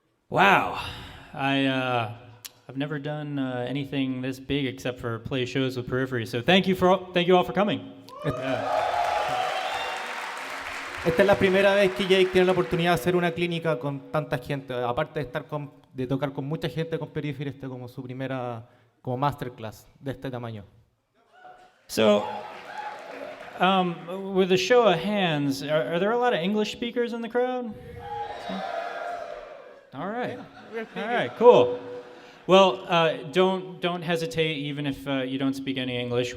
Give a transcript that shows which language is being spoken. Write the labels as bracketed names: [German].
[English] Wow, I've never done anything this big except for play shows with Periphery. So thank you all for coming. [Spanish] Esta es la primera vez que Jake tiene la oportunidad de hacer una clínica con tanta gente. Aparte de tocar con mucha gente con Periphery, como su primera como masterclass de este tamaño. [English] So, with a show of hands, are there a lot of English speakers in the crowd? All right. All right, cool. Well, don't hesitate, even if you don't speak any English.